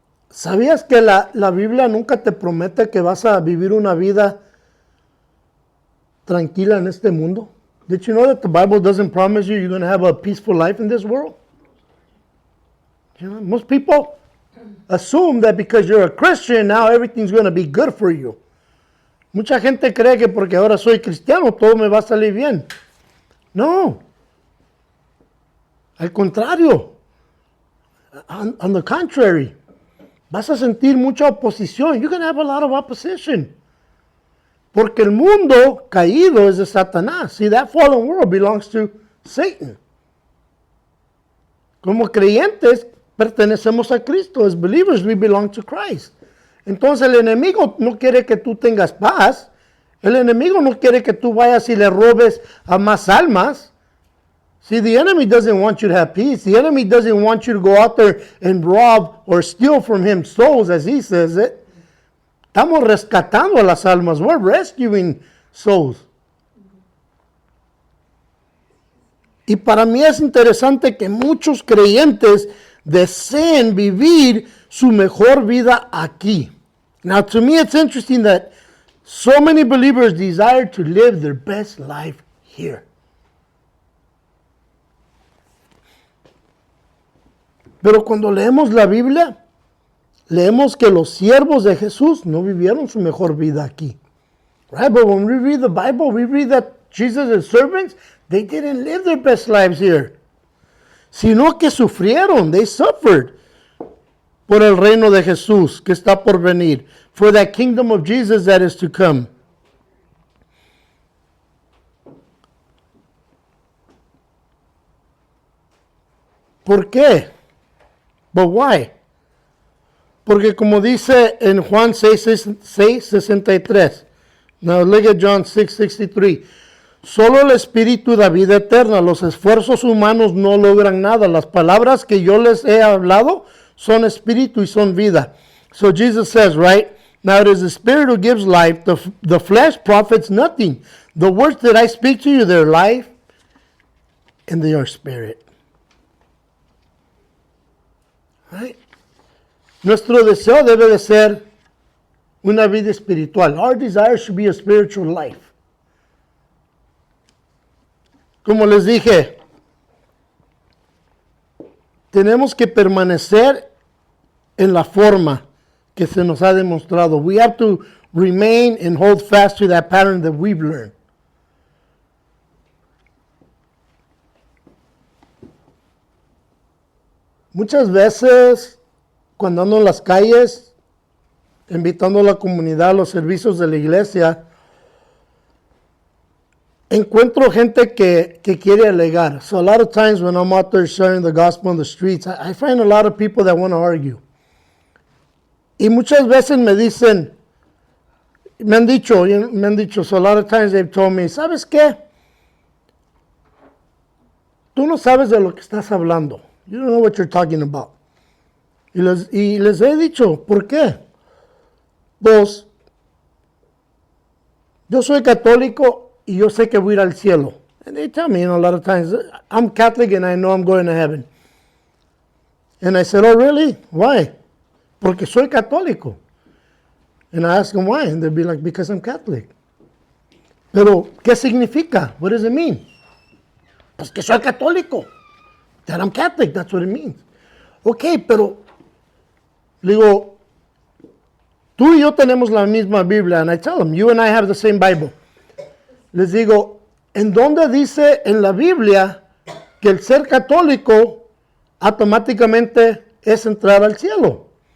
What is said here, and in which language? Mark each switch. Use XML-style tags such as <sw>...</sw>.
<es>¿Sabías que la Biblia nunca te promete que vas a vivir una vida tranquila en este mundo?</es> <en>Did you know that the Bible doesn't promise you're going to have a peaceful life in this world? You know, most people assume that because you're a Christian, now everything's going to be good for you.</en> <es>Mucha gente cree que porque ahora soy cristiano, todo me va a salir bien. No. Al contrario.</es> <en>On the contrary.</en> <es>Vas a sentir mucha oposición.</es> <en>You're going to have a lot of opposition.</en> <es>Porque el mundo caído es de Satanás.</es> <en>See, that fallen world belongs to Satan.</en> <es>Como creyentes, pertenecemos a Cristo.</es> <en>As believers, we belong to Christ.</en> <es>Entonces el enemigo no quiere que tú tengas paz. El enemigo no quiere que tú vayas y le robes a más almas.</es> <en>See, the enemy doesn't want you to have peace. The enemy doesn't want you to go out there and rob or steal from him souls, as he says it.</en> <es>Estamos rescatando a las almas.</es> <en>We're rescuing souls.</en> <es>Y para mí es interesante que muchos creyentes deseen vivir su mejor vida aquí.</es> <en>Now, to me, it's interesting that so many believers desire to live their best life here.</en> <es>Pero cuando leemos la Biblia, leemos que los siervos de Jesús no vivieron su mejor vida aquí.</es> <en>Right? But when we read the Bible, we read that Jesus' servants, they didn't live their best lives here.</en> <es>Sino que sufrieron,</es> <en>they suffered</en> <es>por el reino de Jesús que está por venir.</es> <en>For that kingdom of Jesus that is to come.</en> <es>¿Por qué?</es> <en>But why?</en> <es>Porque como dice en Juan 6:63.</es> <en>Now look at John 6:63.</en> <es>Solo el Espíritu da vida eterna. Los esfuerzos humanos no logran nada. Las palabras que yo les he hablado son espíritu y son vida.</es> <en>So Jesus says, right? Now it is the Spirit who gives life. The flesh profits nothing. The words that I speak to you, they're life and they are spirit.</en> <es>Right? Nuestro deseo debe de ser una vida espiritual.</es> <en>Our desire should be a spiritual life.</en> <es>Como les dije, tenemos que permanecer en la forma que se nos ha demostrado.</es> <en>We have to remain and hold fast to that pattern that we've learned.</en> <es>Muchas veces, cuando ando en las calles, invitando a la comunidad a los servicios de la iglesia, encuentro gente que quiere alegar.</es> <en>So a lot of times when I'm out there sharing the gospel on the streets, I find a lot of people that want to argue.</en> <es>Y muchas veces me han dicho,</es> <en>so a lot of times they've told me,</en> <es>¿sabes qué? Tú no sabes de lo que estás hablando.</es> <en>You don't know what you're talking about.</en> <es>Y les he dicho, ¿por qué? Pues, yo soy católico y yo sé que voy a ir al cielo.</es> <en>And they tell me, a lot of times, I'm Catholic and I know I'm going to heaven. And I said, oh, really? Why?</en> <es>Porque soy católico.</es> <en>And I ask them why. And they'll be like, because I'm Catholic.</en> <es>Pero, ¿qué significa?</es> <en>What does it mean?</en> <es>Pues que soy católico.</es> <en>That I'm Catholic, that's what it means.</en> <es>Ok, pero, le digo, tú y yo tenemos la misma Biblia.</es> <en>And I tell them, you and I have the same Bible.</en> <es>Les digo, ¿en dónde dice en la Biblia que el ser católico automáticamente es entrar al cielo?</es>